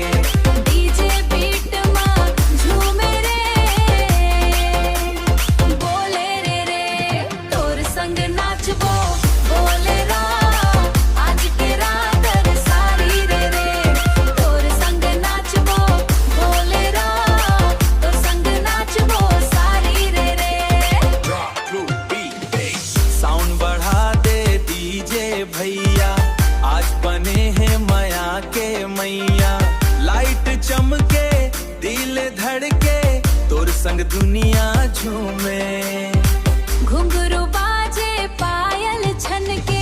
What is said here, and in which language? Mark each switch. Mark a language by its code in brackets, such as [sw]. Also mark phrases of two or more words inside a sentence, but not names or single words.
[hne] डीजे बीट मा झूमे रे, बोले रे तोर संग नाचबो बोले रा, आज के रात सारी रे तोर संग नाचबो बोले रा, तोर संग नाचबो सारी रे। [en] Drop through beat bass. [hne] साउंड बढ़ा दे डीजे भैया, आज बने हैं माया के मैया। लाइट चमके दिल धड़के, तोर संग दुनिया झूमे। घुंघरू बाजे पायल छनके,